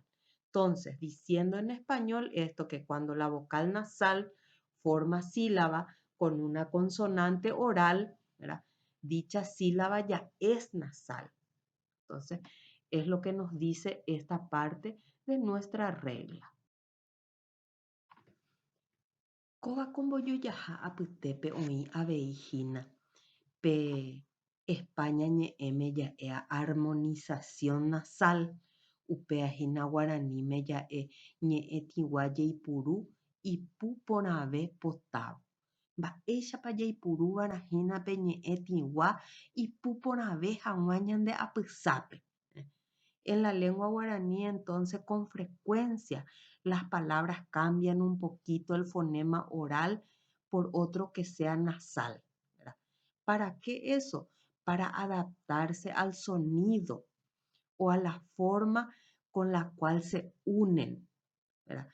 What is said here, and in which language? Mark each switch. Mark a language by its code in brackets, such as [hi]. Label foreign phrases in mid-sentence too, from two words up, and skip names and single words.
[es] Entonces, diciendo en español esto, que cuando la vocal nasal forma sílaba con una consonante oral, ¿verdad? Dicha sílaba ya es nasal. Entonces, es lo que nos dice esta parte de nuestra regla. [gn] Kóva kombojujaha apytépe oĩ avei hína pe España ñe'ẽme ja'e [es] armonización nasal [gn] upeahína guaraníme ja'e ñe'ẽtigua jeipuru ipu porãve potávo. Mba'éichapa jaipuruvarahína pe ñe'ẽtigua ipu porãve hag̃ua ñande apysápe. [es] En la lengua guaraní, entonces, con frecuencia, las palabras cambian un poquito el fonema oral por otro que sea nasal, ¿verdad? ¿Para qué eso? Para adaptarse al sonido o a la forma con la cual se unen, ¿verdad?